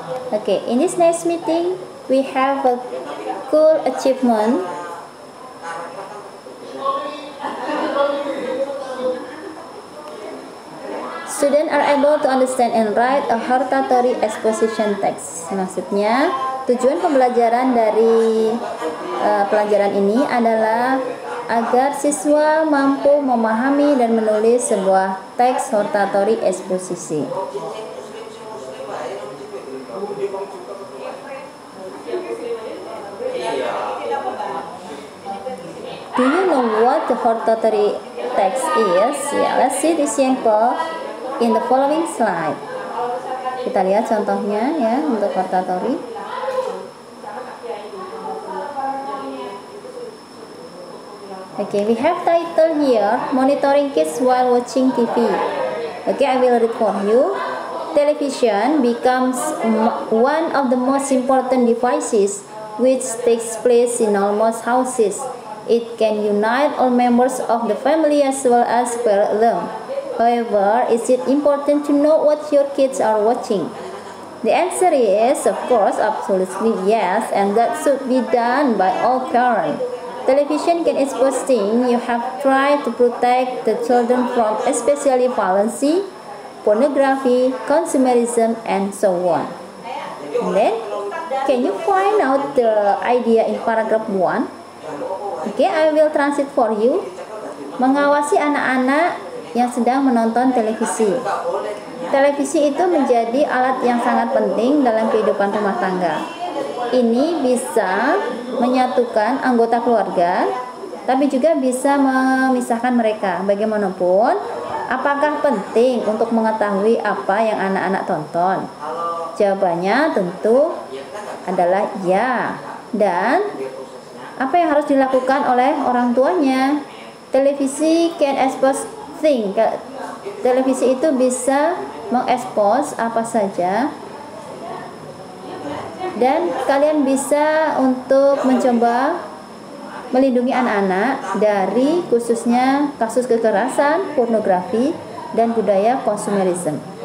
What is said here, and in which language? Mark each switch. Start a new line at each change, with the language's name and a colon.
English: Okay, in this next meeting, we have a cool achievement. Students are able to understand and write a hortatory exposition text.
Indonesian: Maksudnya, tujuan pembelajaran dari pelajaran ini adalah agar siswa mampu memahami dan menulis sebuah teks hortatory eksposisi.
English: Do you know what the hortatory text is? Yeah, let's see this example in the following slide.
Indonesian: Kita lihat contohnya ya untuk hortatory.
English: Okay, we have title here, monitoring kids while watching TV. Okay, I will read for you. Television becomes one of the most important devices which takes place in almost houses. It can unite all members of the family as well as separate them. However, is it important to know what your kids are watching? The answer is, of course, absolutely yes, and that should be done by all parents. Television can expose things you have tried to protect the children from, especially violence, pornography, consumerism, and so on. And then, can you find out the idea in paragraph 1? Okay, I will translate for you.
Indonesian: Mengawasi anak-anak yang sedang menonton televisi. Televisi itu menjadi alat yang sangat penting dalam kehidupan rumah tangga. Ini bisa menyatukan anggota keluarga, tapi juga bisa memisahkan mereka. Bagaimanapun, apakah penting untuk mengetahui apa yang anak-anak tonton? Jawabannya tentu adalah ya. Dan apa yang harus dilakukan oleh orang tuanya?
English: Televisi can expose things.
Indonesian: Televisi itu bisa mengekspos apa saja. Dan kalian bisa untuk mencoba melindungi anak-anak dari khususnya kasus kekerasan, pornografi, dan budaya konsumerisme.